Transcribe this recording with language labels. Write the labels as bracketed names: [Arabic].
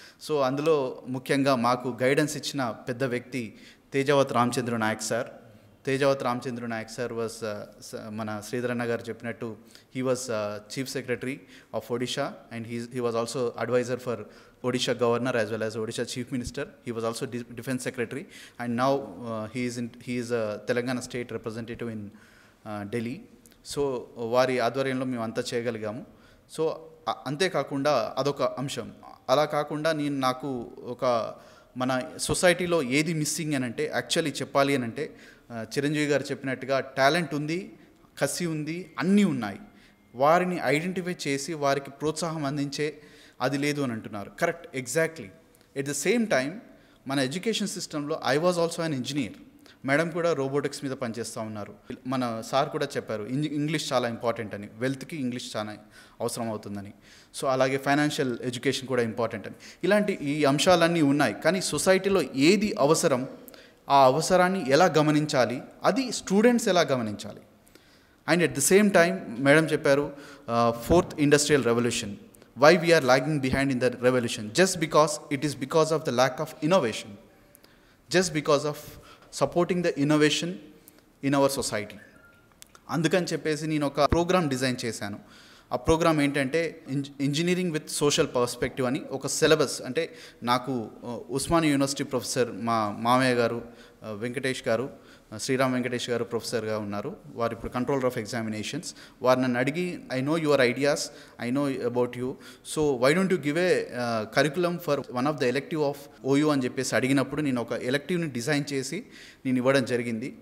[Telugu] So అందులో ముఖ్యంగా మాకు గైడెన్స్ ఇచ్చిన పెద్ద వ్యక్తి Tejavath Ramachandra Naik sir. [English] Tejavat Ramachandra Nayak sir was [Telugu] మన శ్రీధరన్న గారు చెప్పినట్టు [English] He was chief secretary of Odisha and he was also adviser for Odisha governor as well as Odisha chief minister. He was also defense secretary and now he is a Telangana state representative in Delhi. [Telugu] So వారి ఆధ్వర్యంలో మేము అంతా చేయగలిగాము. So అంతేకాకుండా అదొక అంశం. అలా కాకుండా నాకు ఒక మన సొసైటీలో ఏది మిస్సింగ్ అని అంటే, యాక్చువల్లీ చెప్పాలి అని అంటే చిరంజీవి గారు చెప్పినట్టుగా టాలెంట్ ఉంది, కసి ఉంది, అన్నీ ఉన్నాయి. వారిని ఐడెంటిఫై చేసి వారికి ప్రోత్సాహం అందించే అది లేదు అని అంటున్నారు. Correct, exactly. [English] at the same time [Telugu] మన ఎడ్యుకేషన్ సిస్టంలో [English] I was also an engineer. [Telugu] Madam కూడా రోబోటిక్స్ మీద పనిచేస్తూ ఉన్నారు. మన సార్ కూడా చెప్పారు ఇంగ్లీష్ చాలా ఇంపార్టెంట్ అని, వెల్త్కి ఇంగ్లీష్ చాలా అవసరం అవుతుందని. సో అలాగే ఫైనాన్షియల్ ఎడ్యుకేషన్ కూడా ఇంపార్టెంట్ అని. ఇలాంటి ఈ అంశాలన్నీ ఉన్నాయి. కానీ సొసైటీలో ఏది అవసరం, ఆ అవసరాన్ని ఎలా గమనించాలి, అది స్టూడెంట్స్ ఎలా గమనించాలి. [English] and at the same time madam [Telugu] చెప్పారు [English] 4th industrial revolution. Why we are lagging behind in the revolution? Just because it is because of the lack of innovation. Just because of supporting the innovation in our society. [Telugu] అందుకని చెప్పేసి నేను ఒక programme design చేశాను. ఆ programme ఏంటంటే engineering with social perspective అని ఒక syllabus. అంటే నాకు ఉస్మానియా యూనివర్సిటీ ప్రొఫెసర్ మా మామయ్య గారు వెంకటేష్ గారు, శ్రీరామ్ వెంకటేష్ గారు ప్రొఫెసర్గా ఉన్నారు. వారు ఇప్పుడు కంట్రోలర్ ఆఫ్ ఎగ్జామినేషన్స్. వారు నన్ను అడిగి [English] I know your ideas, I know about you, so why don't you give a curriculum for one of the elective of OU [Telugu] అని చెప్పేసి అడిగినప్పుడు నేను ఒక ఎలెక్టివ్ని డిజైన్ చేసి నేను ఇవ్వడం జరిగింది.